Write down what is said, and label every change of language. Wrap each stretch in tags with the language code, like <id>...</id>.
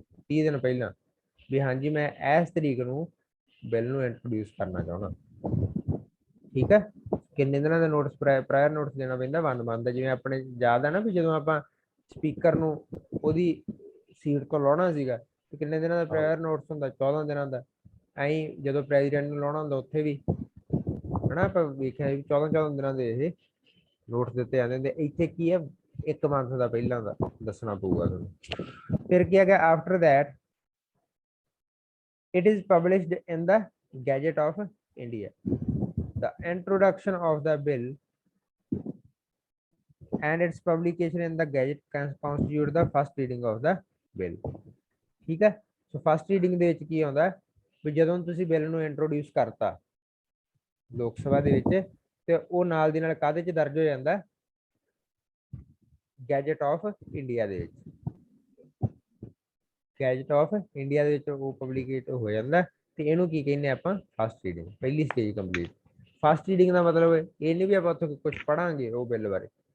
<pa>30 ਦਿਨ ਪਹਿਲਾਂ ਵੀ ਹਾਂਜੀ ਮੈਂ ਇਸ ਤਰੀਕ ਨੂੰ ਬਿੱਲ ਨੂੰ ਇੰਟਰੋਡਿਊਸ ਕਰਨਾ ਚਾਹੁੰਦਾ ਠੀਕ ਹੈ ਕਿੰਨੇ ਦਿਨਾਂ ਦਾ ਨੋਟਿਸ ਪ੍ਰਾਇਰ ਨੋਟਿਸ ਦੇਣਾ ਪੈਂਦਾ 1 month ਦਾ ਜਿਵੇਂ ਆਪਣੇ ਯਾਦ ਆ ਨਾ ਵੀ ਜਦੋਂ ਆਪਾਂ ਸਪੀਕਰ ਨੂੰ ਉਹਦੀ ਸੀਟ ਤੋਂ ਲਾਉਣਾ ਸੀਗਾ ਤੇ ਕਿੰਨੇ ਦਿਨਾਂ ਦਾ ਪ੍ਰਾਇਰ ਨੋਟਿਸ ਹੁੰਦਾ 14 ਦਿਨਾਂ ਦਾ ਐਂ ਜਦੋਂ ਪ੍ਰੈਜ਼ੀਡੈਂਟ ਨੂੰ ਲਾਉਣਾ ਹੁੰਦਾ ਉੱਥੇ ਵੀ ਹਨਾ ਆਪਾਂ ਵੇਖਿਆ ਵੀ 14 ਦਿਨਾਂ ਦੇ ਇਹ ਨੋਟਿਸ ਦਿੱਤੇ ਜਾਂਦੇ ਹੁੰਦੇ ਇੱਥੇ ਕੀ ਹੈ 1 month ਦਾ ਪਹਿਲਾਂ ਦਾ ਦੱਸਣਾ ਪਊਗਾ ਤੁਹਾਨੂੰ ਫਿਰ ਕੀ ਹੈਗਾ after that</pa> <en>it is published in the Gazette of India. The introduction of the bill and its publication in the Gazette constitute the first reading of the bill.</en> <pa>ਠੀਕ ਹੈ ਸੋ ਫਸਟ ਰੀਡਿੰਗ ਦੇ ਵਿੱਚ ਕੀ ਆਉਂਦਾ ਵੀ ਜਦੋਂ ਤੁਸੀਂ bill ਨੂੰ introduce ਕਰਤਾ ਲੋਕ ਸਭਾ ਦੇ ਵਿੱਚ ਤੇ ਉਹ ਨਾਲ ਦੀ ਨਾਲ ਕਾਹਦੇ 'ਚ ਦਰਜ ਹੋ ਜਾਂਦਾ ਗੈਜਟ ਆਫ ਇੰਡੀਆ ਦੇ ਵਿੱਚ ਗੈਜਟ ਆਫ ਇੰਡੀਆ ਦੇ ਵਿੱਚ ਉਹ ਪਬਲਿਕੇਟ ਹੋ ਜਾਂਦਾ ਤੇ ਇਹਨੂੰ ਕੀ ਕਹਿੰਦੇ ਆਪਾਂ ਫਸਟ ਰੀਡਿੰਗ ਪਹਿਲੀ ਸਟੇਜ ਕੰਪਲੀਟ ਫਸਟ ਰੀਡਿੰਗ ਦਾ ਮਤਲਬ ਇਹ ਨਹੀਂ ਵੀ ਆਪਾਂ ਉੱਥੇ ਕੁਝ ਪੜਾਂਗੇ ਉਹ ਬਿੱਲ ਬਾਰੇ</pa>